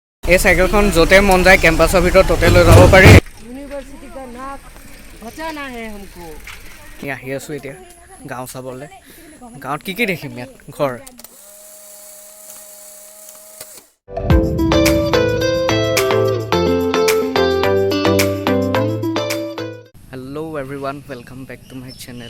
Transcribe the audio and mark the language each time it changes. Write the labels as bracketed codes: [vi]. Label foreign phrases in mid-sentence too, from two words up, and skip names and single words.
[as] এই চাইকেলখন য'তে মন যায় কেম্পাছৰ ভিতৰত ত'তে লৈ যাব পাৰি। [hi] यूनिवर्सिटी का नाक बचाना है हमको। [as] আহি আছোঁ এতিয়া গাঁও চাবলৈ। গাঁৱত কি দেখিম ইয়াত ঘৰ। [en] Hello everyone, welcome back to my channel.